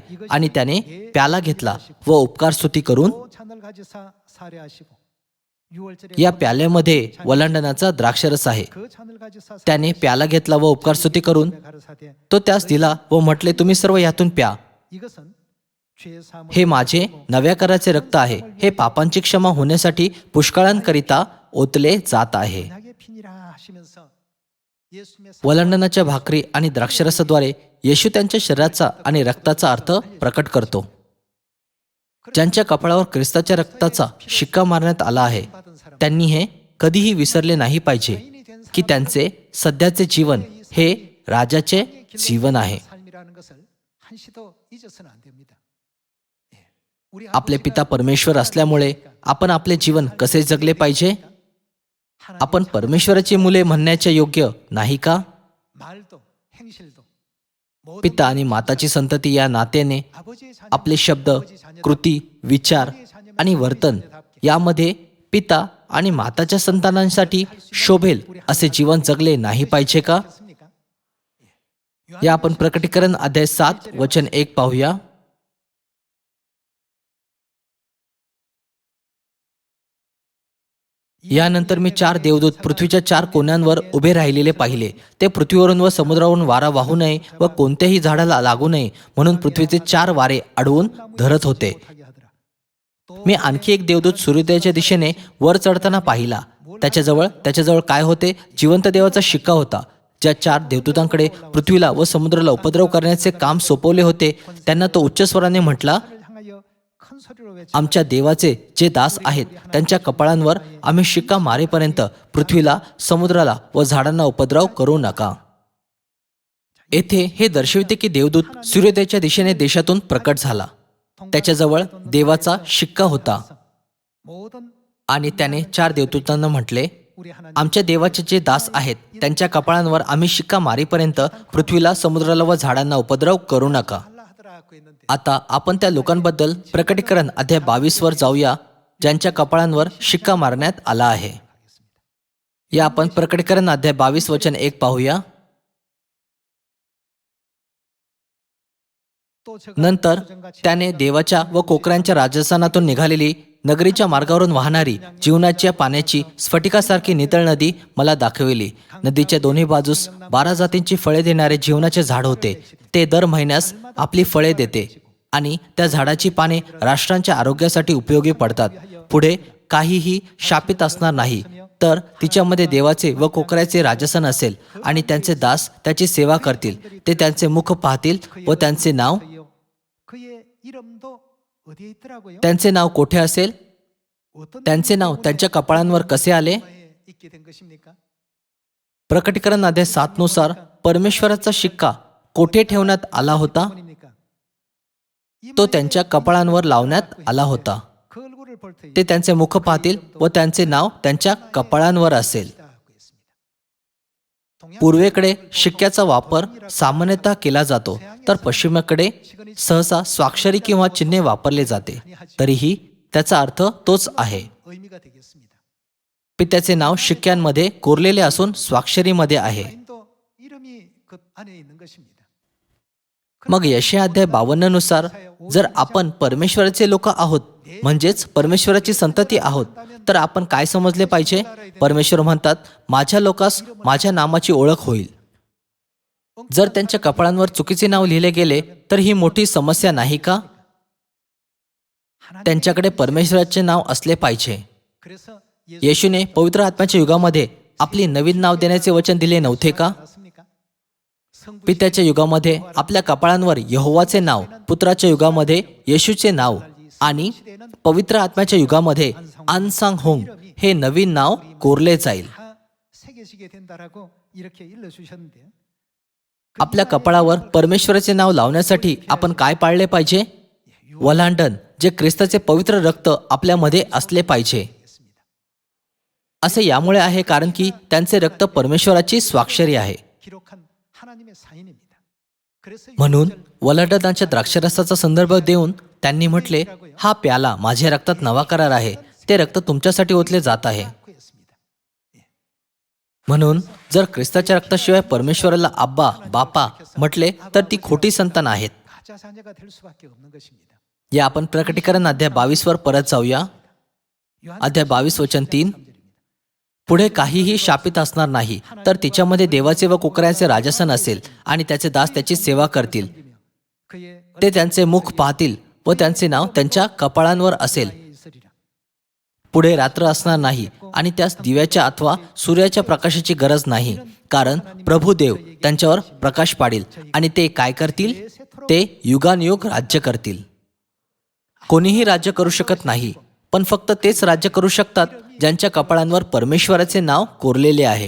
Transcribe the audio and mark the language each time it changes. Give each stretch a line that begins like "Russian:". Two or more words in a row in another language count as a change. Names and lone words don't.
Marathi: आणि त्याने प्याला घेतला व उपकार स्तुती करून
Korean: 또 잔을 가지사 사례하시고 6월절에
Marathi: या प्याल्यामध्ये वलांडणाचा द्राक्षरस आहे.
Korean: 그 잔을 가지사
Marathi: त्याने प्याला घेतला व उपकार स्तुती करून
Korean: 가라사대
Marathi: तो त्यास दिला व म्हटले, तुम्ही सर्व यातून प्या,
Korean: 이것은 죄 사함을
Marathi: हे माझे नव्या कराचे रक्त आहे, हे पापांची क्षमा होण्यासाठी पुष्कळांकरिता ओतले जात आहे.
Korean: 나게 피니라 하시면서 예수님의
Marathi: वलांडणाच्या भाकरी आणि द्राक्षरसाद्वारे येशू त्यांच्या शरीराचा आणि रक्ताचा अर्थ प्रकट करतो. ज्यांच्या कपाळावर ख्रिस्ताच्या रक्ताचा शिक्का मारण्यात आला आहे, त्यांनी हे कधीही विसरले नाही पाहिजे की त्यांचे सध्याचे जीवन हे राजाचे जीवन आहे.
Korean: 삶이라는 것을 한시도 잊어서는 안 됩니다. 예. 우리
Marathi: आपले पिता परमेश्वर असल्यामुळे आपण आपले जीवन कसे जगले पाहिजे? आपण परमेश्वराची मुले म्हणण्याच्या योग्य नाही का?
Korean: 말도 행실도 모든
Marathi: पिता आणि माताची संतती या नात्याने
Korean: 아버지의 자녀
Marathi: आपले शब्द, कृती, विचार आणि वर्तन यामध्ये पिता आणि माताच्या संतानांसाठी शोभेल असे जीवन जगले नाही पाहिजे का?
Korean: 습니까?
Marathi: या आपण प्रकटीकरण अध्याय 7 वचन 1 पाहूया. यानंतर मी 4 देवदूत पृथ्वीच्या 4 कोन्यांवर उभे राहिलेले पाहिले. ते पृथ्वीवरून व समुद्रावरून वारा वाहू नये व कोणत्याही झाडाला लागू नये म्हणून पृथ्वीचे 4 वारे अडवून धरत होते.
Korean: 하게 하더라.
Marathi: मी आणखी एक देवदूत सूर्योदयाच्या दिशेने वर चढताना पाहिला. त्याच्याजवळ काय होते? जिवंत देवाचा शिक्का होता. ज्या 4 देवदूतांकडे पृथ्वीला व समुद्राला उपद्रव करण्याचे काम सोपवले होते, त्यांना तो उच्च स्वराने म्हटला,
Korean: 하늘을 향하여 큰 소리로 외쳐
Marathi: आमच्या देवाचे जे दास आहेत त्यांच्या कपाळांवर आम्ही शिक्का मारेपर्यंत पृथ्वीला, समुद्राला व झाडांना उपद्रव करू नका. येथे हे दर्शविते की देवदूत सूर्योदयाच्या दिशेने देशातून प्रकट झाला. त्याच्याजवळ देवाचा शिक्का होता
Korean: 모든
Marathi: आणि त्याने 4 देवदूतांना म्हटले,
Korean: 우리 하나님
Marathi: आमच्या देवाचे जे दास आहेत त्यांच्या कपाळांवर आम्ही शिक्का मारीपर्यंत पृथ्वीला, समुद्राला व झाडांना उपद्रव करू नका.
Korean: 할라 하더라고 했는데
Marathi: आता आपण त्या लोकांबद्दल प्रकटीकरण अध्याय 22 वर जाऊया ज्यांच्या कपाळांवर शिक्का मारण्यात आला आहे. या आपण प्रकटीकरण अध्याय 22 वचन 1 पाहूया.
Korean: 또 저가
Marathi: नंतर
Korean: 소정같이
Marathi: त्याने देवाच्या व कोकऱ्यांच्या राजस्थानातून निघालेली नगरीच्या मार्गावरून वाहणारी जीवनाच्या पाण्याची स्फटिकासारखी नितळ नदी मला दाखविली. नदीच्या दोन्ही बाजूस 12 जातींची फळे देणारे जीवनाचे झाड होते. ते दर महिन्यास आपली फळे देते आणि त्या झाडाची पाने राष्ट्रांच्या आरोग्यासाठी उपयोगी पडतात. पुढे काहीही शापित असणार नाही, तर तिच्यामध्ये देवाचे व कोकऱ्याचे राजसन असेल आणि त्यांचे दास त्याची सेवा करतील. ते त्यांचे मुख पाहतील व त्यांचे नाव
Korean: 그의 이름도 어디에 있더라고요?
Marathi: त्यांचे नाव कोठे असेल?
Korean: 어떤
Marathi: त्यांचे नाव त्यांच्या कपाळांवर कसे आले?
Korean: 나라에 있게 된 것입니까?
Marathi: प्रकटीकरण अध्याय 7 नुसार परमेश्वराचा शिक्का कोठे ठेवण्यात आला होता?
Korean: 뭐입니까?
Marathi: तो त्यांच्या कपाळांवर लावण्यात आला होता.
Korean: 그 얼굴을 볼 때에
Marathi: ते त्यांचे मुख पाहतील व त्यांचे नाव त्यांच्या कपाळांवर असेल.
Korean: 있다고 했습니다.
Marathi: पूर्वेकडे शिक्क्याचा वापर सामान्यतः केला जातो, तर पश्चिमेकडे सहसा स्वाक्षरी किंवा चिन्हे वापरले जाते. तरीही त्याचा अर्थ तोच आहे.
Korean: 의미가 되겠습니다.
Marathi: पित्याचे नाव शिक्क्यांमध्ये कोरलेले असून स्वाक्षरीमध्ये आहे.
Korean: 하나님도 이름이 그 안에 있는 것입니다.
Marathi: मग यशया अध्याय 52 नुसार जर आपण परमेश्वराचे लोक आहोत, म्हणजेच परमेश्वराची संतती आहोत, तर आपण काय समजले पाहिजे? परमेश्वर म्हणतात, माझ्या लोकास माझ्या नामाची ओळख होईल. जर त्यांच्या कपाळांवर चुकीचे नाव लिहिले गेले तर ही मोठी समस्या नाही का? त्यांच्याकडे परमेश्वराचे नाव असले पाहिजे.
Korean: 그래서
Marathi: येशूने पवित्र आत्म्याच्या युगामध्ये आपली नवीन नाव देण्याचे वचन दिले नव्हते का?
Korean: 알았습니까? 성부
Marathi: पित्याच्या युगामध्ये आपल्या कपाळांवर यहोवाचे नाव, पुत्राच्या युगामध्ये येशूचे नाव आणि पवित्र आत्म्याच्या युगामध्ये आनसांग होंग हे नवीन नाव कोरले जाईल.
Korean: 다 새겨지게 된다라고 이렇게 일러 주셨는데요.
Marathi: आपल्या कपाळावर परमेश्वराचे नाव लावण्यासाठी आपण काय पाळले पाहिजे? वल्हांडण, जे ख्रिस्ताचे पवित्र रक्त आपल्यामध्ये असले पाहिजे. असे यामुळे आहे कारण की त्यांचे रक्त परमेश्वराची स्वाक्षरी आहे.
Korean: 기록한 하나님의 사인입니다. 그래서
Marathi: म्हणून वल्हांडणाच्या द्राक्षरसाचा संदर्भ देऊन त्यांनी म्हटले, हा प्याला माझ्या रक्तात नवा करार आहे, ते रक्त तुमच्यासाठी ओतले जात आहे.
Korean: 했습니다.
Marathi: म्हणून जर ख्रिस्ताच्या रक्ताशिवाय परमेश्वराला आब्बा, बापा म्हटले तर ती खोटी संतान आहेत.
Korean: 가짜 자녀가 될 수밖에 없는 것입니다.
Marathi: या आपण प्रकटीकरण अध्याय 22 वर परत जाऊया. अध्याय 22 वचन 3. पुढे काहीही शापित असणार नाही, तर तिच्यामध्ये देवाचे व कोकऱ्याचे राजसन असेल आणि त्याचे दास त्याची सेवा करतील.
Korean: 그의
Marathi: ते त्यांचे मुख पाहतील व त्यांचे नाव त्यांच्या कपाळांवर असेल.
Korean: 얼굴에 있으리라.
Marathi: पुढे रात्र असणार नाही आणि त्यास दिव्याच्या अथवा सूर्याच्या प्रकाशाची गरज नाही, कारण प्रभू देव त्यांच्यावर प्रकाश पाडील आणि ते काय करतील? ते युगानुयुग राज्य करतील. कोणीही राज्य करू शकत नाही, पण फक्त तेच राज्य करू शकतात ज्यांच्या कपाळांवर परमेश्वराचे नाव कोरलेले आहे.